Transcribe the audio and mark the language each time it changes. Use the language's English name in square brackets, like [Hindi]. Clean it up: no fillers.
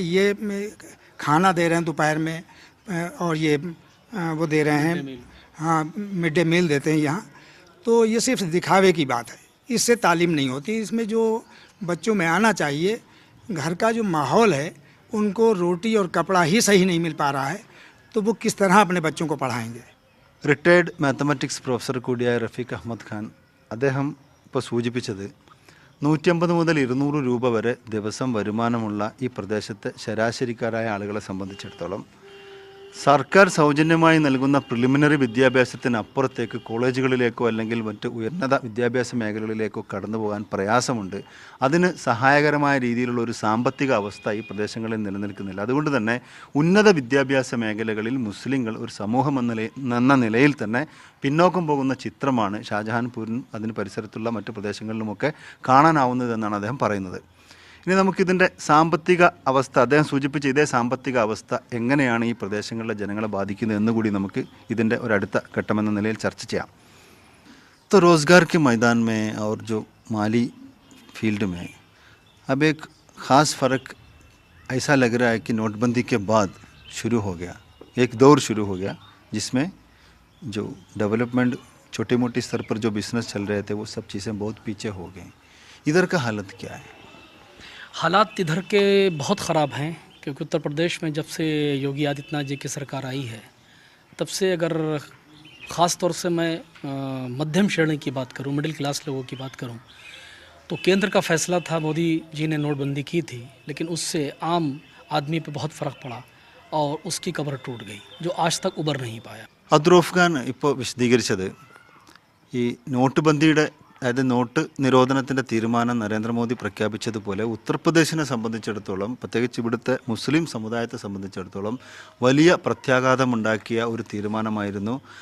[Hindi] ये खाना दे रहे हैं दोपहर में और ये वो दे रहे हैं, हाँ, मिड डे मील देते हैं यहाँ. तो ये सिर्फ दिखावे की बात है, इससे तालीम नहीं होती. इसमें जो बच्चों में आना चाहिए, घर का जो माहौल है, उनको रोटी और कपड़ा ही सही नहीं मिल पा रहा है, तो वो किस तरह अपने बच्चों को पढ़ाएंगे? [Malayalam] റിട്ടയർഡ് മാത്തമാറ്റിക്സ് പ്രൊഫസർ കൂടിയായ റഫീഖ് അഹമ്മദ് ഖാൻ, അദ്ദേഹം ഇപ്പോൾ സൂചിപ്പിച്ചത് 150 മുതൽ 200 രൂപ വരെ ദിവസം വരുമാനമുള്ള ഈ പ്രദേശത്തെ ശരാശരിക്കാരായ ആളുകളെ സംബന്ധിച്ചിടത്തോളം സർക്കാർ സൗജന്യമായി നൽകുന്ന പ്രിലിമിനറി വിദ്യാഭ്യാസത്തിനപ്പുറത്തേക്ക് കോളേജുകളിലേക്കോ അല്ലെങ്കിൽ മറ്റ് ഉയർന്ന വിദ്യാഭ്യാസ മേഖലകളിലേക്കോ കടന്നു പോകാൻ പ്രയാസമുണ്ട്. അതിന് സഹായകരമായ രീതിയിലുള്ള ഒരു സാമ്പത്തിക അവസ്ഥ ഈ പ്രദേശങ്ങളിൽ നിലനിൽക്കുന്നില്ല. അതുകൊണ്ട് തന്നെ ഉന്നത വിദ്യാഭ്യാസ മേഖലകളിൽ മുസ്ലിങ്ങൾ ഒരു സമൂഹം എന്ന നിലയിൽ തന്നെ പിന്നോക്കം പോകുന്ന ചിത്രമാണ് ഷാജഹാൻപൂരിനും അതിന് പരിസരത്തുള്ള മറ്റ് പ്രദേശങ്ങളിലുമൊക്കെ കാണാനാവുന്നതെന്നാണ് അദ്ദേഹം പറയുന്നത്. ഇനി നമുക്കിതിൻ്റെ സാമ്പത്തിക അവസ്ഥ, അദ്ദേഹം സൂചിപ്പിച്ച ഇതേ സാമ്പത്തിക അവസ്ഥ എങ്ങനെയാണ് ഈ പ്രദേശങ്ങളിലെ ജനങ്ങളെ ബാധിക്കുന്നത് എന്നുകൂടി നമുക്ക് ഇതിൻ്റെ ഒരടുത്ത ഘട്ടമെന്ന നിലയിൽ ചർച്ച ചെയ്യാം. [Hindi] तो रोज़गार के मैदान में और जो माली फील्ड में अब एक ख़ास फ़र्क ऐसा लग रहा है कि नोटबंदी के बाद शुरू हो गया, एक दौर शुरू हो गया जिसमें जो डेवलपमेंट छोटे मोटे स्तर पर जो बिज़नेस चल रहे थे वो सब चीज़ें बहुत पीछे हो गई. इधर का हालत क्या है? हालात इधर के बहुत ख़राब हैं, क्योंकि उत्तर प्रदेश में जब से योगी आदित्यनाथ जी की सरकार आई है तब से अगर ख़ास तौर से मैं मध्यम श्रेणी की बात करूं, मिडिल क्लास लोगों की बात करूं, तो केंद्र का फैसला था, मोदी जी ने नोटबंदी की थी, लेकिन उससे आम आदमी पे बहुत फ़र्क पड़ा और उसकी कब्र टूट गई, जो आज तक उबर नहीं पाया। [Malayalam] അദ്രോഫ് ഖാൻ ഇപ്പോൾ വിശദീകരിച്ചത് ഈ നോട്ട് ബന്ദിയുടെ അതായത് നോട്ട് നിരോധനത്തിൻ്റെ തീരുമാനം നരേന്ദ്രമോദി പ്രഖ്യാപിച്ചതുപോലെ ഉത്തർപ്രദേശിനെ സംബന്ധിച്ചിടത്തോളം, പ്രത്യേകിച്ച് ഇവിടുത്തെ മുസ്ലിം സമുദായത്തെ സംബന്ധിച്ചിടത്തോളം വലിയ പ്രത്യാഘാതമുണ്ടാക്കിയ ഒരു തീരുമാനമായിരുന്നു.